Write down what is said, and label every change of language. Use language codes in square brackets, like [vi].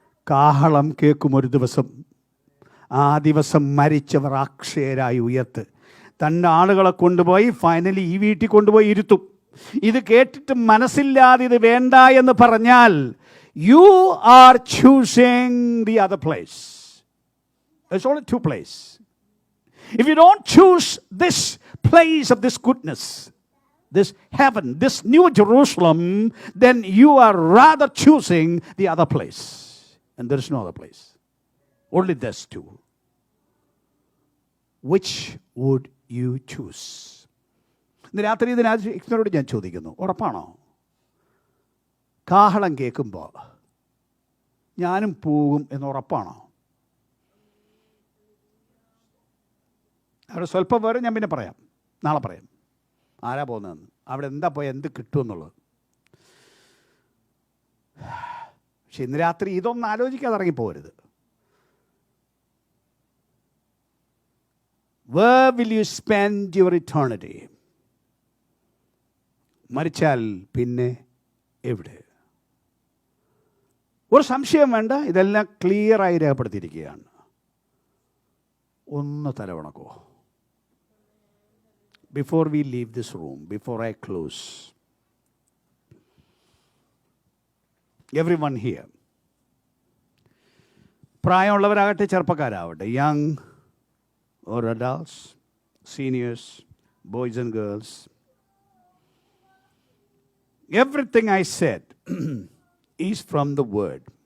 [ml] കാഹളം കേൾക്കും ഒരു ദിവസം. ആ ദിവസം മരിച്ചവർ അക്ഷയരായി ഉയർത്ത് തൻ്റെ ആളുകളെ കൊണ്ടുപോയി ഫൈനലി ഈ വീട്ടിൽ കൊണ്ടുപോയി ഇരുത്തും. ഇത് കേട്ടിട്ട് മനസ്സില്ലാതെ ഇത് വേണ്ട എന്ന് പറഞ്ഞാൽ [en] You are choosing the other place. There's only two places. If you don't choose this place of this goodness, this heaven, this new Jerusalem, then you are rather choosing the other place. And there is no other place. Only these two. Which would you choose? [ml] ഇന്ന് രാത്രി ഇതിനോട് ഞാൻ ചോദിക്കുന്നു, ഉറപ്പാണോ? കാഹളം കേൾക്കുമ്പോൾ ഞാനും പോകും എന്ന് ഉറപ്പാണോ? അവിടെ സ്വല്പം പേര് ഞാൻ പിന്നെ പറയാം, നാളെ പറയാം ആരാ പോകുന്നതെന്ന്, അവിടെ എന്താ പോയാൽ എന്ത് കിട്ടുമെന്നുള്ളത്. പക്ഷെ ഇന്ന് രാത്രി ഇതൊന്നും ആലോചിക്കാതെ ഇറങ്ങിപ്പോകരുത്. [en] Where will you spend your eternity? [ml] മരിച്ചാൽ പിന്നെ എവിടെ? ഒരു സംശയം വേണ്ട, ഇതെല്ലാം ക്ലിയറായി രേഖപ്പെടുത്തിയിരിക്കുകയാണ്. ഒന്ന് തലവണക്കോ. [en] Before we leave this room, before I close, everyone here, [ml] പ്രായമുള്ളവരാകട്ടെ ചെറുപ്പക്കാരാവട്ടെ, [en] Young or adults, seniors, boys and girls, everything I said is from the word.